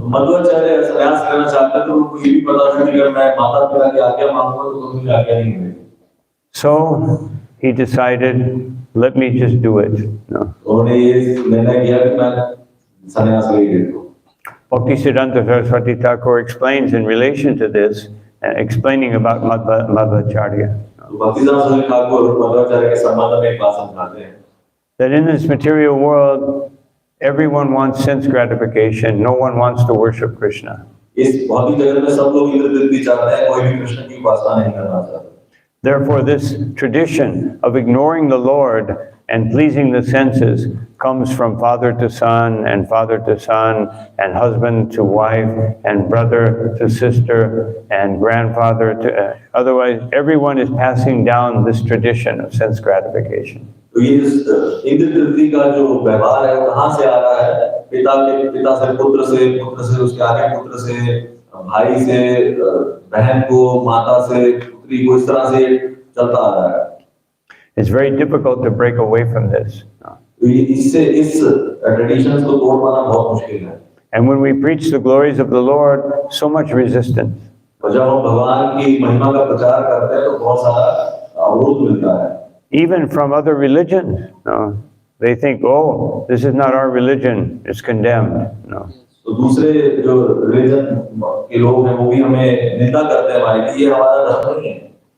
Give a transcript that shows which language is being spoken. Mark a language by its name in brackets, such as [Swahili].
[Hindi] Madhvacarya sannyas लेना चाहते तो उनको ये भी पता था कि अगर मैं माता पिता की आज्ञा मांगूंगा तो मुझे आज्ञा नहीं मिलेगी। [English] So he decided, let me just do it. No. [Hindi] उन्होंने ये निर्णय किया कि मैं संन्यास ले लेता हूँ। [English] Bhaktisiddhanta Saraswati Thakur explains in relation to this, explaining about Madhvacarya. [Hindi] भक्तिसिद्धांत Thakur Madhvacharya के संबंध में एक बात समझाते हैं। [English] That in this material world, everyone wants sense gratification. No one wants to worship Krishna. [Hindi] इस भौतिक जगत में सब लोग इंद्र तृप्ति चाहते हैं, कोई भी कृष्ण की उपासना नहीं करना चाहता। [English] Therefore, this tradition of ignoring the Lord and pleasing the senses comes from father to son and husband to wife and brother to sister and grandfather to otherwise everyone is passing down this tradition of sense gratification. [Hindi] तो ये इंद्र तृप्ति का जो व्यवहार है वो कहाँ से आ रहा है? पिता से पुत्र से उसके आगे पुत्र से भाई से बहन को माता से पुत्री को इस तरह से चलता आ रहा है। [English] It's very difficult to break away from this. [Hindi] इससे इस ट्रेडिशंस को तोड़ पाना बहुत मुश्किल है। [English] And when we preach the glories of the Lord, so much resistance. [Hindi] और जब हम भगवान की महिमा का प्रचार करते हैं तो बहुत सारा अवरोध मिलता है। [English] Even from other religions, no, they think, oh, this is not our religion; it's condemned. No. [Hindi] तो दूसरे जो रिलीजन के लोग हैं वो भी हमें निंदा करते हैं हमारी कि ये हमारा धर्म नहीं है।